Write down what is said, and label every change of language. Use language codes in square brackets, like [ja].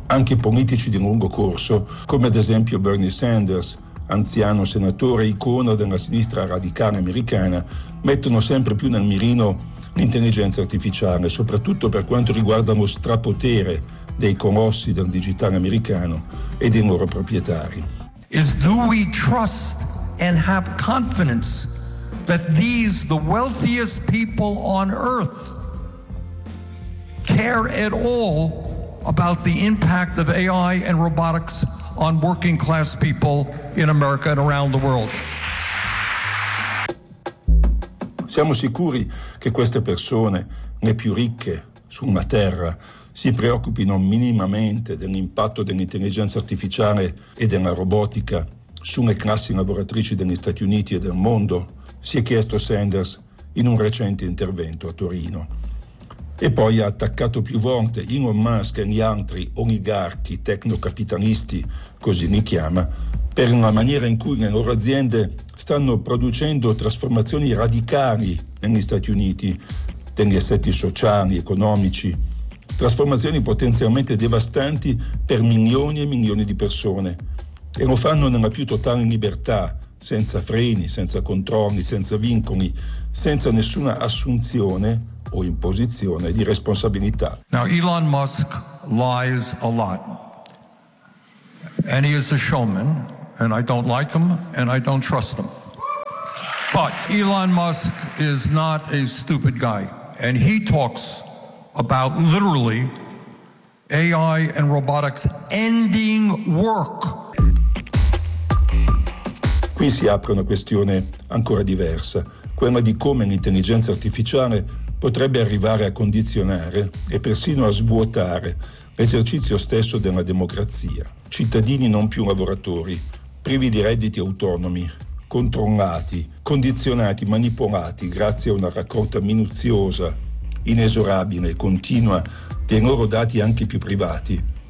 [it] Anche politici di lungo corso, come ad esempio Bernie Sanders, anziano senatore icona della sinistra radicale americana, mettono sempre più nel mirino l'intelligenza artificiale, soprattutto per quanto riguarda lo strapotere dei colossi del digitale americano e dei loro proprietari. [en] Is do we trust and have confidence that these, the wealthiest people on earth, care at all about the impact of AI and robotics on working class people in America and around the world? [it] Siamo sicuri che queste persone, le più ricche sulla terra, si preoccupino minimamente dell'impatto dell'intelligenza artificiale e della robotica sulle classi lavoratrici degli Stati Uniti e del mondo? Si è chiesto Sanders in un recente intervento a Torino. E poi ha attaccato più volte Elon Musk e gli altri oligarchi tecnocapitalisti, così li chiama, per la maniera in cui le loro aziende stanno producendo trasformazioni radicali negli Stati Uniti, negli assetti sociali, economici, trasformazioni potenzialmente devastanti per milioni e milioni di persone. E lo fanno nella più totale libertà, senza freni, senza controlli, senza vincoli, senza nessuna assunzione o imposizione di responsabilità. [en] Now Elon Musk lies a lot, and he is a showman, and I don't like him, and I don't trust him. But Elon Musk is not a stupid guy, and he talks about literally AI and robotics ending work. [it] Qui si apre una questione ancora diversa, quella di come l'intelligenza artificiale potrebbe arrivare a condizionare e persino a svuotare l'esercizio stesso della democrazia. Cittadini non più lavoratori, privi di redditi autonomi, controllati, condizionati, manipolati grazie a una raccolta minuziosa, inesorabile e continua dei loro dati anche più privati.